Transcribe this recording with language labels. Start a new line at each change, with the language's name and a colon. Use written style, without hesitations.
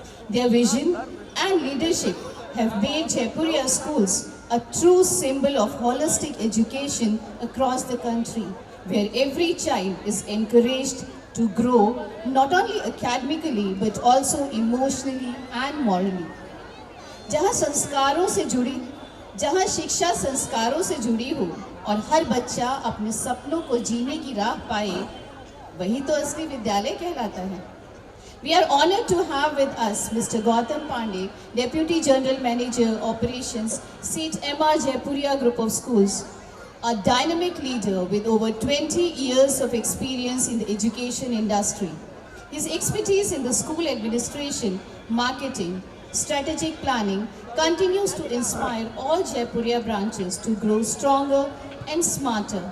English: Their vision and leadership have made Jaipuria schools a true symbol of holistic education across the country, where every child is encouraged to grow not only academically but also emotionally and morally.
Hindi: जहाँ संस्कारों से जुड़ी, जहाँ शिक्षा संस्कारों से जुड़ी हो और हर बच्चा अपने सपनों को जीने की राह पाए, वही तो असली विद्यालय कहलाता है.
English: We are honored to have with us Mr. Gautam Pandey, Deputy General Manager Operations, St. M.R. Jaipuria Group of Schools, a dynamic leader with over 20 years of experience in the education industry. His expertise in the school administration, marketing, strategic planning continues to inspire all Jaipuria branches to grow stronger and smarter.